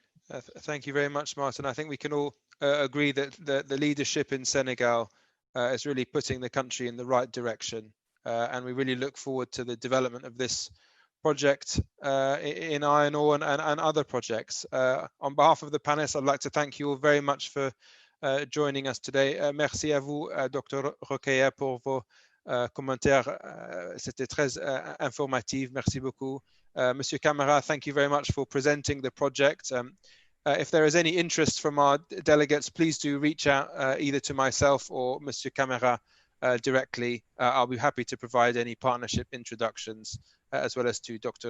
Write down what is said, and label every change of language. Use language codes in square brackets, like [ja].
[en] Thank you very much, Martin. I think we can all agree that the leadership in Senegal is really putting the country in the right direction, and we really look forward to the development of this project in iron ore and other projects. On behalf of the panelists, I'd like to thank you all very much for joining us today. [fr] Merci à vous, Dr. Rokhaya, pour vos commentaires. C'était très informatif. Merci beaucoup. Mr. [en] Camara, thank you very much for presenting the project. If there is any interest from our delegates, please do reach out either to myself or Mr. Camara directly. I'll be happy to provide any partnership introductions, as well as to Dr.